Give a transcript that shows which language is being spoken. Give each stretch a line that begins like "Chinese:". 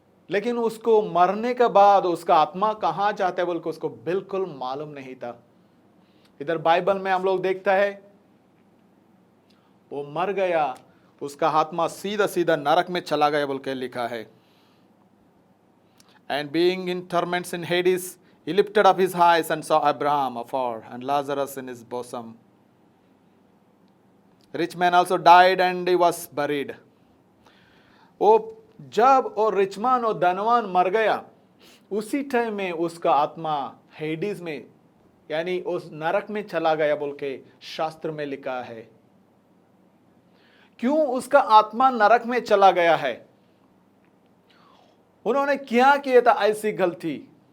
Hindi: लेकिन उसको मरने के बाद उसका आत्मा कहाँ जाता है बोल के उसको बिल्कुल मालूम नहीं था। इधर बाइबल में हम लोग देखता है वो मर गया, उसका आत्मा सीधा सीधा नरक में चला गया बोल के लिखा है।
English: And being in torments in Hades, he lifted up his eyes and saw Abraham afar and Lazarus in his bosom. Rich man also died and he was buried.
Hindi: वो जब वो रिचमान और धनवान मर गया उसी टाइम में उसका आत्मा हेडिस में यानी उस नरक में चला गया बोल के शास्त्र में लिखा है। क्यों उसका आत्मा नरक में चला गया है? उन्होंने क्या किया था ऐसी गलती?